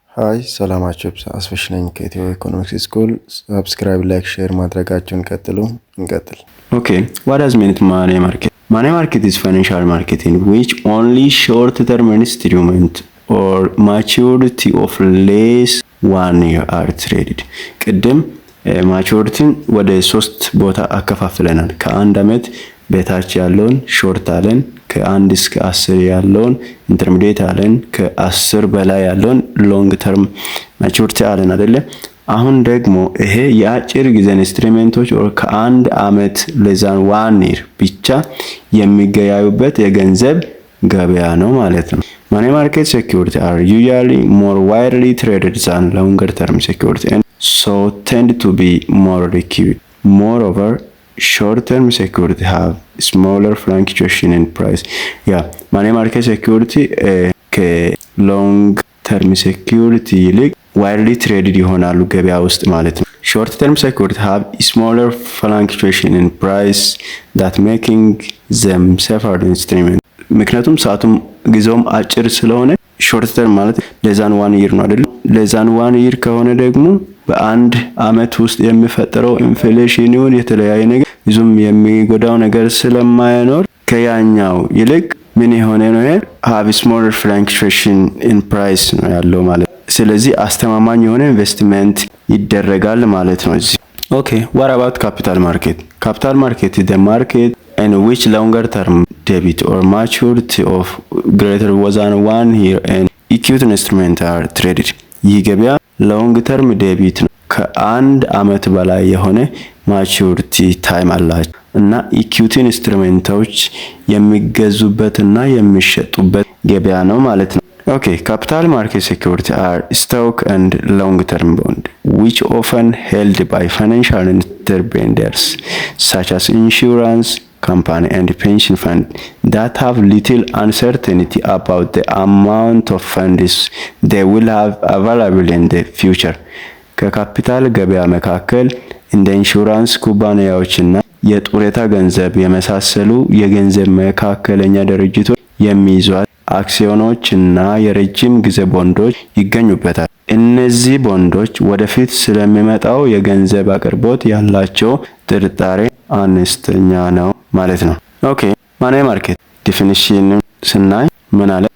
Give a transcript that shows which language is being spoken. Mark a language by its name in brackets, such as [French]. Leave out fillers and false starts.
[Amharic] ሃይ ሰላማችሁ ይብዛ። አስፈሽ ነኝ ከኢትዮ ኢኮኖሚክስ ስኩል። ሰብስክራይብ፣ ላይክ፣ ሼር ማድረጋችሁን እንቀጥል። [English] Okay, what does mean money market? Money market is financial market in which only short-term instrument or maturity of less 1 year are traded. [Amharic] ቅድም ማቹሪቲን ወደ 3 ቦታ አከፋፍለናል። ከአንድ አመት በታች ያለውን ሾርት አለን፣ ከ1 እስከ 10 ያለውን ኢንተርሚዲየት አለን፣ ከ10 በላይ ያለውን ሎንግ ተርም ማቹሪቲ አለን አይደለ? አሁን ደግሞ ይሄ የአጭር ጊዜ ኢንስትሩሜንቶች ከአንድ አመት ለዛን 1 year ብቻ የሚገያዩበት የገንዘብ ገበያ ነው ማለት ነው። [English] Money market securities are usually more widely traded than longer term securities and so tend to be more liquid. Moreover, short-term securities have smaller fluctuation in price. [Amharic] money market security long-term security ይልቅ widely traded ይሆናሉ ገበያ ውስጥ ማለት ነው። [English] Short-term securities have smaller fluctuation in price that making them safer instruments. [Amharic] ምክንያቱም ሰዓቱም ጊዜውም አጭር ስለሆነ ሾርት ተርም ማለት ለዛን 1 year ነው አይደል? ለዛን 1 year ከሆነ ደግሞ በአንድ አመት ውስጥ የሚፈጠረው ኢንፍሌሽን ይሁን የተለያየ ነገር ብዙም የሚጎዳው ነገር ስለማይኖር ከያኛው ይልቅ ምን የሆነ ነው [English] have smaller fluctuation in price [Amharic] ነው ያለው ማለት። ስለዚህ አስተማማኝ የሆነ ኢንቨስትመንት ይደረጋል ማለት ነው እዚህ። [English] Okay, what about capital market? Capital market is the market in which longer term debit or maturity of greater than 1 year and equity instruments are traded. [Amharic] ይህ ገበያ ሎንግ ተርም ዴቢት ነው፣ ከአንድ አመት በላይ የሆነ ማቹሪቲ ታይም አላቸው እና ኢኩዊቲ ኢንስትሩሜንቶች የሚገዙበትና የሚሸጡበት ገበያ ነው ማለት ነው። [English] Okay, capital market securities are stock and long-term bond, which often held by financial intermediaries such as insurance company and pension fund that have little uncertainty about the amount of funds they will have available in the future. [Amharic] ከካፒታል ገበያ መካከል እንደ ኢንሹራንስ ኩባንያዎችና የጡረታ ገንዘብ የመሳሰሉ የገንዘብ መካከለኛ ድርጅቶች የሚይዟት አክሲዮኖች እና የረጅም ጊዜ ቦንዶች ይገኙበታል። እነዚህ ቦንዶች ወደፊት ስለሚመጣው የገንዘብ አቅርቦት ያላቸው ጥርጣሬ አነስተኛ ነው ማለት ነው። ኦኬ ማኔ ማርኬት ዲፊኒሽን ስናይ ምን አለ?